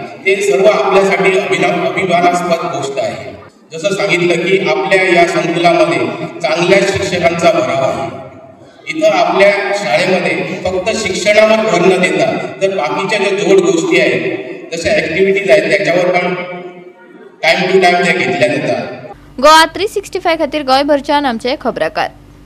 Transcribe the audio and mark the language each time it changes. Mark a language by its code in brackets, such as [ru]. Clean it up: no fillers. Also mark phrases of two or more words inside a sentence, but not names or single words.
[mr] ते सर्व आपल्यासाठी अभिमानास्पद गोष्ट आहे. जसं सांगितलं की आपल्या या संकुलामध्ये चांगल्या शिक्षकांचा भराव आहे. इथं आपल्या शाळेमध्ये फक्त शिक्षणावर भर न देता जर बाकीच्या ज्या जोड गोष्टी आहेत, जशा ॲक्टिव्हिटीज आहेत, त्याच्यावर पण [en] time to time [mr] त्या घेतल्या जातात. [kok] गोवा 365 खातीर गोंयभरच्यान आमचे खबराकार.